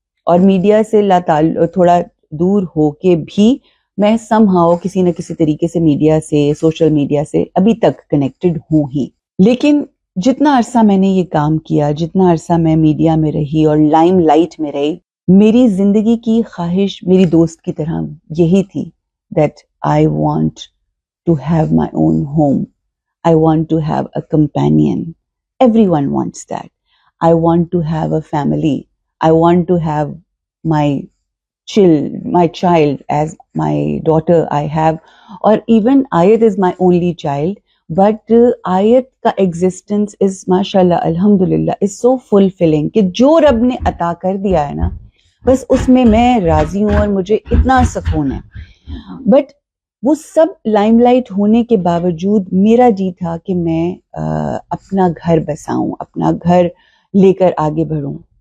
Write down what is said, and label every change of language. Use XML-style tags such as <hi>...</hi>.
<ur>اور میڈیا سے تھوڑا دور ہو کے بھی میں سم ہاؤ کسی نہ کسی طریقے سے میڈیا سے، سوشل میڈیا سے ابھی تک کنیکٹڈ ہوں ہی. لیکن جتنا عرصہ میں نے یہ کام کیا، جتنا عرصہ میں میڈیا میں رہی اور لائم لائٹ میں رہی، میری زندگی کی خواہش میری دوست کی طرح یہی تھی</ur> <en>that I want to have my own home. I want to have a companion. Everyone wants that. I want to have a family. I want to have my child as my daughter I have. Or even Ayat is my only child.</en> <ur>But Ayat کا</ur> <en>existence is mashallah alhamdulillah is so fulfilling</en> <ur>کہ جو رب نے عطا کر دیا ہے نا، بس اس میں راضی ہوں اور مجھے اتنا سکون ہے. بٹ وہ سب لائم لائٹ ہونے کے باوجود میرا جی تھا کہ میں اپنا گھر بساؤں، اپنا گھر لے کر آگے بڑھوں.</ur>